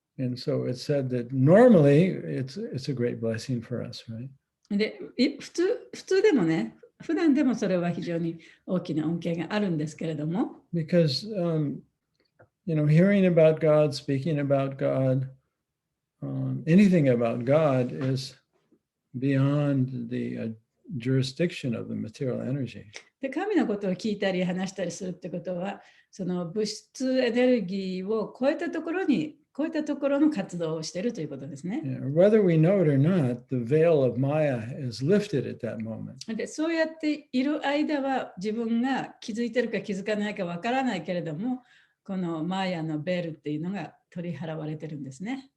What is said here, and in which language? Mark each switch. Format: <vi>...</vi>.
<en>And so it said that normally it's a great blessing for us, right?</en> <ja>で、普通でもね、普段でもそれは非常に大きな恩恵があるんですけれども。</ja> <en>Because, hearing about God, speaking about God, anything about God is beyond the jurisdiction of the material energy.</en> <ja>で、神のことを聞いたり話したりするってことは、その物質エネルギーを超えたところの活動をしているということですね。</ja> <en>Whether we know it or not, the veil of Maya is lifted at that moment.</en> <ja>で、そうやっている間は自分が気づいてるか気づかないかわからないけれども、このマーヤのベールっていうのが取り払われてるんですね。</ja>